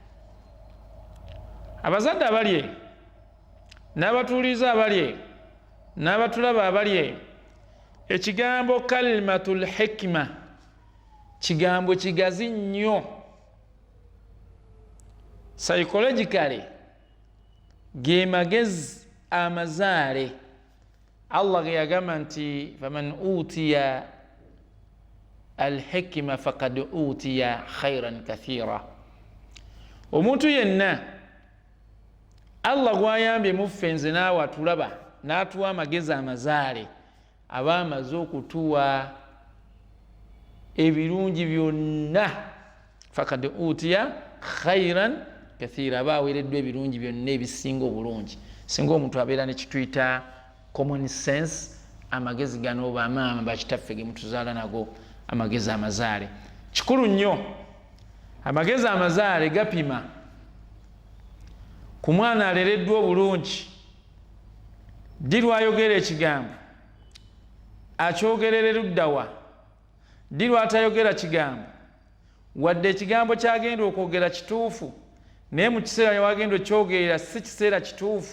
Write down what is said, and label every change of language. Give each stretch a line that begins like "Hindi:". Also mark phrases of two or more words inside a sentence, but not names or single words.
Ganda: Abazadde abalye n'abatuuliza abalye n'abatulaba abalye, ekigambo
Arabic: كلمة الحكمة
Ganda: kigambo kigazi nnyo. Psychologically ge magezi amazaale. Allah ge yagamba nti
Arabic: فمن أوتي الحكمة فقد أوتي خيرا كثيرا.
Ganda: Omuntu yenna Allah gwayambye muffe nze naawe atulaba n'atuwa amagezi amazaale aba amaze okutuwa ebirungi byonna.
Arabic: فقد أوتي خيرا كثيرا,
Ganda: aba aweereddwa ebirungi byonna ebisinga obulungi. Singa omuntu abeera ne kituyita
English: common sense,
Ganda: amagezi gano oba amaama bakitaffe ge mutuzaala nago amagezi amazaale. Kikulu nnyo amagezi amazaale gapima ku mwana alereddwa obulungi. Ddi lwayogera ekigambo akyogerera luddawa, ddi lwatayogera kigambo wadde ekigambo kyagenda okwogera kituufu naye mu kiseera wagenda okyogerera si kiseera kituufu.